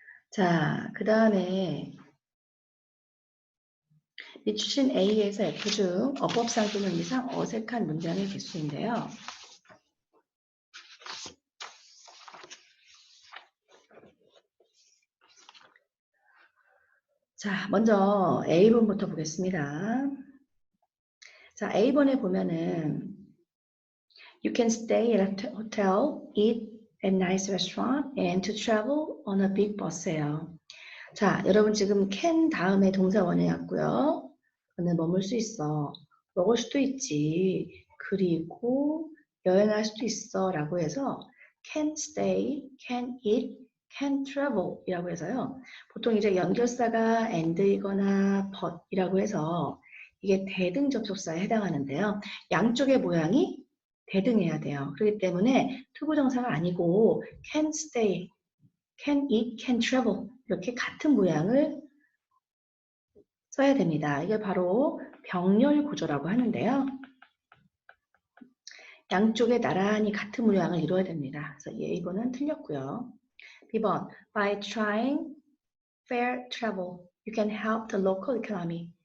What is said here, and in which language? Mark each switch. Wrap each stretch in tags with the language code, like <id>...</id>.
<ko>자, 그 다음에 밑주신 A에서 F 중 어법상 또는 이상 어색한 문장의 개수인데요. 자, 먼저 A번부터 보겠습니다. 자, A번에 보면은</ko> <en>You can stay at a hotel, eat at a nice restaurant, and to travel on a big bus예요.</en> <ko>자, 여러분 지금 can 다음에 동사 원형이 왔고요. 너는 머물 수 있어. 먹을 수도 있지. 그리고 여행할 수도 있어. 라고 해서</ko> <en>can stay, can eat, can travel</en> <ko>이라고 해서요. 보통 이제 연결사가 and이거나 but 이라고 해서 이게 대등 접속사에 해당하는데요. 양쪽의 모양이 대등해야 돼요. 그렇기 때문에 투부정사가 아니고</ko> <en>can stay, can eat, can travel</en> <ko>이렇게 같은 모양을 써야 됩니다. 이게 바로 병렬 구조라고 하는데요. 양쪽에 나란히 같은 모양을 이루어야 됩니다. 그래서 A번은 틀렸고요.</ko> <en>B번 By trying fair travel, you can help the local economy.</en>